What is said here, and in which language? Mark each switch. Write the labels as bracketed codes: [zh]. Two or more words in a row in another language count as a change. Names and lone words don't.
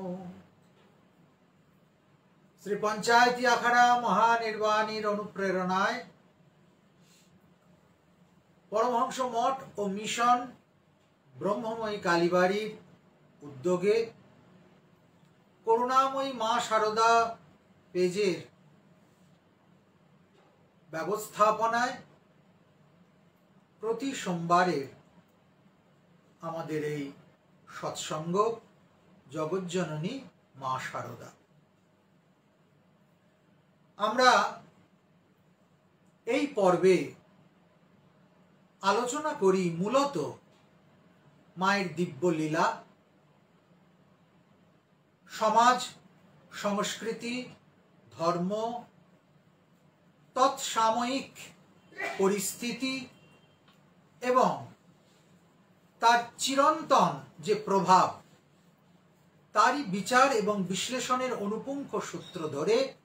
[bn] শ্রী পঞ্চায়তী আখড়া মহানির্বাণীর অনুপ্রেরণায় পরমহংস মঠ ঔর মিশন ব্রহ্মময়ী কালীবাড়ীর উদ্যোগে করুণাময়ী মা শারদা পেজের ব্যবস্থাপনায় প্রতি সোমবারে আমাদের এই সৎসঙ্গ জগজ্জননী মা শারদা। আমরা এই পর্বে আলোচনা করি মূলত মায়ের দিব্য লীলা, সমাজ সংস্কৃতি ধর্ম তৎসাময়িক পরিস্থিতি এবং তার চিরন্তন যে প্রভাব তারই বিচার এবং বিশ্লেষণের অনুপুঙ্খ সূত্র ধরে